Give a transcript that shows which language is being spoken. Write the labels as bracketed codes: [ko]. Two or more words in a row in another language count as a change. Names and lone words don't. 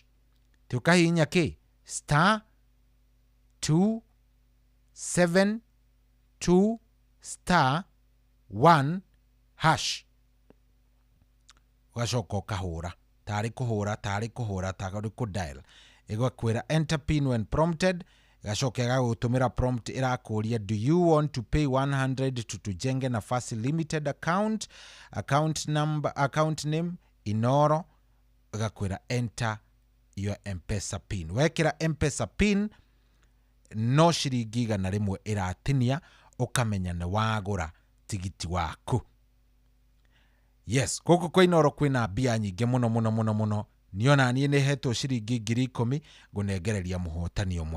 [ki] Tukahihinya kĩ? [en] Star 272 star 1 hash. [ki] Ugacoka ũkahũra. Tarĩ kũhũra kũdial. [en] Ĩgakwĩra enter pin when prompted. [ki] Gacoka gagũtũmĩra prompt ĩrakũria [en] do you want to pay 100 to Tujenge Nafasi Limited account, account name Inoro. Gakwĩra enter your M-Pesa pin. [ki] Wekĩra M-Pesa pin no ciringi 100 ĩratinia, ũkamenya nĩ wagũra tigiti waku. Yes, gũkũ kwa Inoro kwĩna mbia nyingĩ mũno. Niona niĩ nĩ hetwo ciringi 10,000 ngũnengereria mũhotani ũmwe.